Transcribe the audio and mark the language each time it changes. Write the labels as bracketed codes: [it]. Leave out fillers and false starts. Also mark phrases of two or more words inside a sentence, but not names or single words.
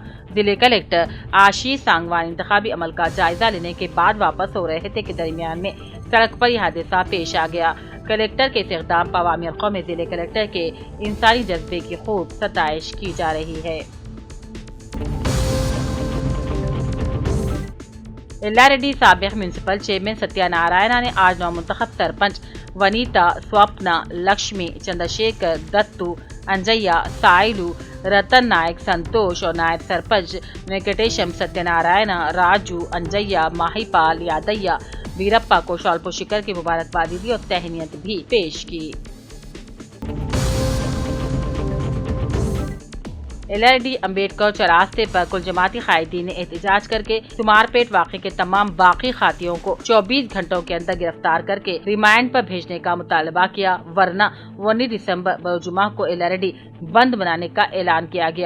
[ur] ضلع کلکٹر آشیش سانگوا نے انتخابی عمل کا جائزہ لینے کے بعد واپس ہو رہے تھے کہ درمیان میں سڑک پر یہ حادثہ پیش آ گیا۔ کلکٹر کے اس اقدام پر عوامی حلقوں میں ضلع کلکٹر کے انسانی جذبے کی خوب ستائش کی جا رہی ہے۔ یلاریڈی سابق میونسپل چیئرمین ستیہ نارائنا نے آج نومنتخب سرپنچ ونیتا سوپنا لکشمی چندرشیکر دتو انجیا سائلو رتن نائک سنتوش اور نائب سرپنچ وینکٹیشم ستیہ نارائنا راجو انجیا ماہی پال یادیا ویرپا کو شال پوشیکر کی مبارکبادی دی اور تہنیت بھی پیش کی۔ یلاریڈی امبیڈکر چوراہے پر کل جماعتی قائدین نے احتجاج کر کے سمار پیٹ واقعے کے تمام باقی قاتلوں کو 24 گھنٹوں کے اندر گرفتار کر کے ریمانڈ پر بھیجنے کا مطالبہ کیا، ورنہ 19 دسمبر بروجمعہ کو یلاریڈی بند بنانے کا اعلان کیا گیا۔